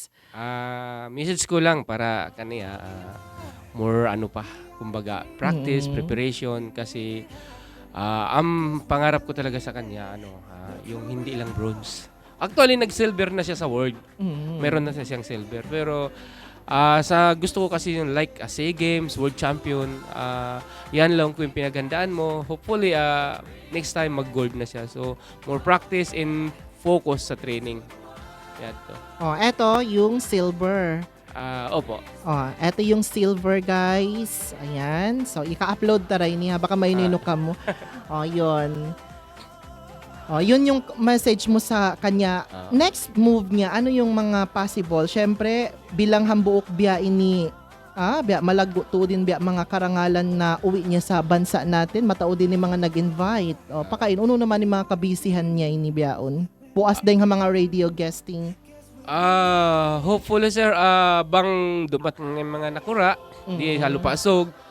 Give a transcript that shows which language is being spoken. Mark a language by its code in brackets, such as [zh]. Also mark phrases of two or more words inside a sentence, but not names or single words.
[tl] Message ko lang para kaniya more kumbaga practice, preparation kasi ang pangarap ko talaga sa kanya yung hindi lang bronze. Actually nag-silver na siya sa world. Meron na siyang silver pero sa gusto ko kasi yung like SEA Games, [en] World Champion, [tl] yan lang kung yung pinaghandaan mo. [en] Hopefully, next time [tl] mag-gold na siya. [en] So, more practice and focus sa training. [tl] Yan to. Eto yung silver. Opo. Eto yung silver, guys. Ayan. So, ika-upload taray niya. Baka may ka mo. Yun. Yun yung message mo sa kanya. [en] Next move [tl] niya, ano yung mga possible? [tsg] Syempre, bilang hambuok biya ini, biya malago to din biya mga karangalan na uwi niya sa bansa natin. Matao din ni mga nag-invite. Pakain, uno naman ni mga kabisihan niya ini biyaon. Puas din nga mga [en] radio guesting. [tsg] Hopefully sir, bang dumating ng mga nakura, di halupasog.